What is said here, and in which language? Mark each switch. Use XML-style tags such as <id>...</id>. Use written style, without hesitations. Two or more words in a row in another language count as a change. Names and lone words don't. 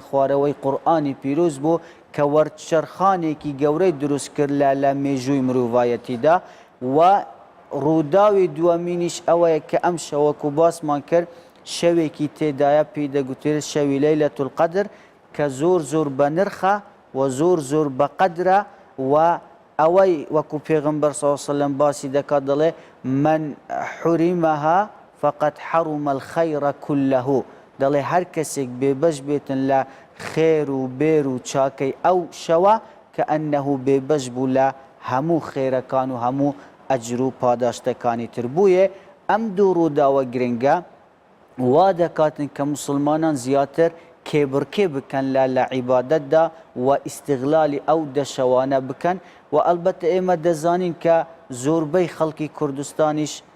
<ckb>خوارەوەی قورئانی پیرۆز بوو کە وەرچەرخانێکی گەورەی دروست کرد لە مێژووی مرۆڤایەتیدا و ڕووداوی دووەمینیش ئەوەیە کە ئەم شەوەکو باسمان کرد شەوێکی تێدایە پێی دەگوترێت شەوی لەیلەة القەدر کە زۆر زۆر بە نرخە و زۆر زۆر بە قەدرە و ئەوەی وەکو پێغەمبەر</ckb> <ar>صلی الله علیه و سلم</ar> <ckb>باسی دەکات دەڵێ</ckb> <ar>من حوریمەها فقط حرم الخەیڕ كله</ar> <ckb>دەڵێ هەر کەسێک بێبەش بێتن لە خێر و بێر و چاکەی ئەو شەوە کە ئەنەهو بێبەش بوو لە هەموو خێرەکان و هەموو ئەجر و پاداشتەکانی تر بوویە ئەم دوو ڕووداوە گرنگە وا دەکاتن کە موسڵمانان زیاتر کێبڕکێ بکەن لە عیبادەتدا و ئیستیغلالی ئەو دەشەوانە بکەن و ئەلبەتە ئێمە دەزانین کە زۆربەی خەڵکی کوردستانیش</ckb>